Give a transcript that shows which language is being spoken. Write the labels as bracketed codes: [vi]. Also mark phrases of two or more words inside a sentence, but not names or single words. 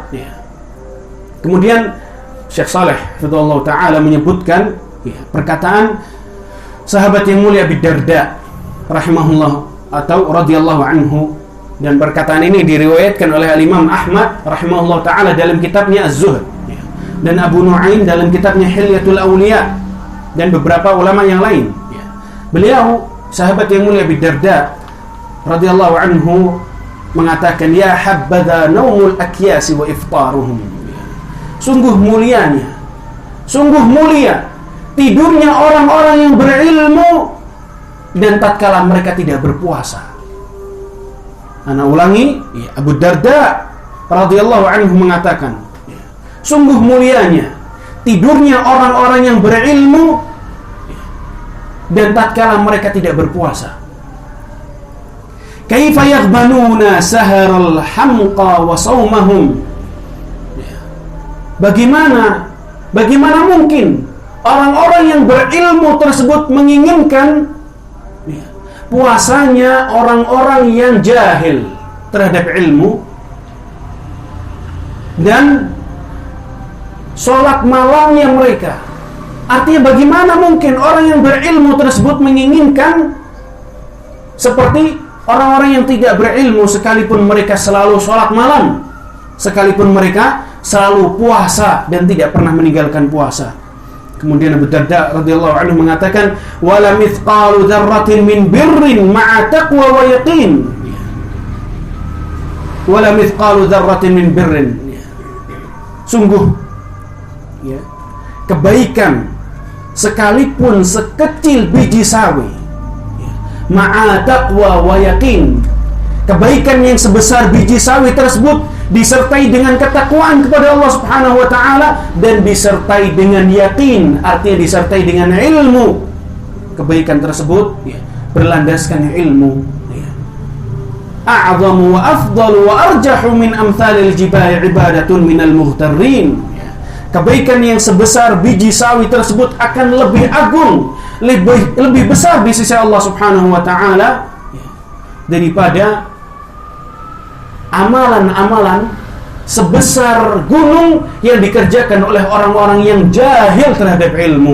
[id] Kemudian Syekh Saleh [ar] حفظه الله تعالى [id] menyebutkan perkataan sahabat yang mulia Abi Darda rahimahullah atau [ar] رضي الله عنه, [id] dan perkataan ini diriwayatkan oleh Imam Ahmad [ar] رحمه الله تعالى [id] dalam kitabnya Az-Zuhd, dan Abu Nu'aim dalam kitabnya Hilyatul Awliya, dan beberapa ulama yang lain. Beliau sahabat yang mulia Abi Darda [ar] رضي الله عنه [id] mengatakan, [ar] يا حبذا نوم الأكياس وإفطارهم. [id] Sungguh mulianya, sungguh mulia tidurnya orang-orang yang berilmu dan tatkala mereka tidak berpuasa. Ana ulangi, Abu Darda [ar] رضي الله عنه [id] mengatakan, sungguh mulianya tidurnya orang-orang yang berilmu dan tatkala mereka tidak berpuasa. [ar] كيف يغبنون سهر الحمقى وصومهم. [id] Bagaimana mungkin orang-orang yang berilmu tersebut menginginkan puasanya orang-orang yang jahil terhadap ilmu dan sholat malamnya mereka. Artinya bagaimana mungkin orang yang berilmu tersebut menginginkan seperti orang-orang yang tidak berilmu, sekalipun mereka selalu sholat malam, sekalipun mereka selalu puasa dan tidak pernah meninggalkan puasa. Kemudian Abu Darda [ar] رضي الله عنه [id] mengatakan, [ar] ولمثقال ذرة من بر مع تقوى ويقين. ولمثقال ذرة من بر. [id] Sungguh kebaikan sekalipun sekecil biji sawi, [ar] مع تقوى ويقين, [id] kebaikan yang sebesar biji sawi tersebut disertai dengan ketakwaan kepada Allah [ar] سبحانه وتعالى [id] dan disertai dengan yakin, artinya disertai dengan ilmu. Kebaikan tersebut berlandaskan ilmu. [ar] أعظم وأفضل وأرجح من أمثال الجبال عبادة من المغترين. [id] Kebaikan yang sebesar biji sawi tersebut akan lebih agung, lebih besar di sisi Allah [ar] سبحانه وتعالى [id] daripada amalan-amalan sebesar gunung yang dikerjakan oleh orang-orang yang jahil terhadap ilmu.